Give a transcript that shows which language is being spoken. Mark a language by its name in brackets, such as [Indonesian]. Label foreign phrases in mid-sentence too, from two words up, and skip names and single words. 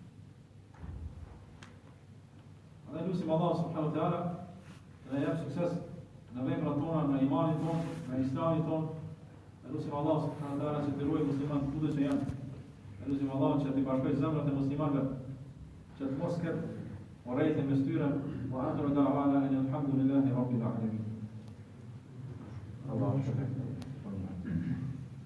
[Albanian] Andaj lutim [Arabic] الله سبحانه وتعالى [Albanian] dhe jap sukses në veprat tona, në imanin ton, në islamin ton. Lutim [Arabic] الله سبحانه وتعالى [Albanian] që të ruaj muslimanët kudo që janë. Lutim Allah që të bashkojë zemrat e muslimanëve, që të mos ketë urrejtje mes tyre. [Arabic] وآخر دعوانا الحمد لله رب العالمين. الله شكرا.